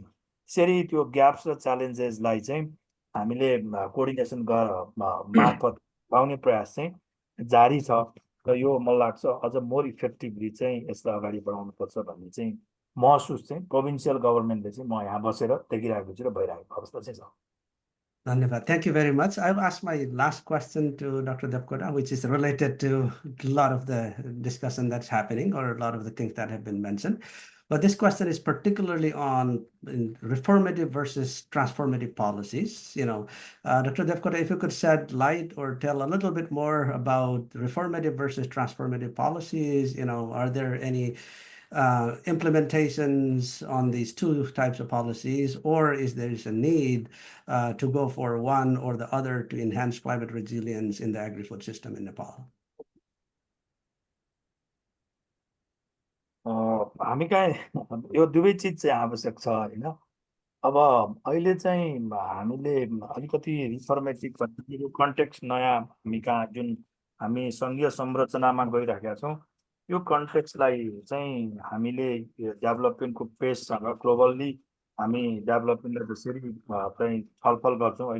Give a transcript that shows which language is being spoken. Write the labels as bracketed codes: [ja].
[ne] त्यसरी त्यो ग्याप्स र च्यालेन्जेसलाई चाहिँ हामीले कोअर्डिनेसन मार्फत पाउने प्रयास चाहिँ जारी छ र यो मलाई लाग्छ अझ मोर इफेक्टिभली चाहिँ यसलाई अगाडि बढाउनुपर्छ भन्ने चाहिँ महसुस चाहिँ प्रोभिन्सियल गभर्मेन्टले चाहिँ म यहाँ बसेर देखिरहेको छु र भइरहेको अवस्था चाहिँ छ। [en] Dhanyavad. Thank you very much. I'll ask my last question to Dr. Devkota, which is related to a lot of the discussion that's happening or a lot of the things that have been mentioned. But this question is particularly on reformative versus transformative policies. Dr. Devkota, if you could shed light or tell a little bit more about reformative versus transformative policies, are there any implementations on these two types of policies, or is there a need to go for one or the other to enhance climate resilience in the agri-food system in Nepal? [ne] हामी कहाँ यो दुवै चिज चाहिँ आवश्यक छ होइन। अब अहिले चाहिँ हामीले अलिकति रिफर्मेटिभ भन्ने यो कन्टेक्स्ट नयाँ हामी कहाँ जुन हामी सङ्घीय संरचनामा गइरहेका छौँ यो कन्टेक्स्टलाई चाहिँ हामीले डेभलपमेन्टको पेससँग ग्लोबल्ली हामी डेभलपमेन्टलाई जसरी चाहिँ छलफल गर्छौँ।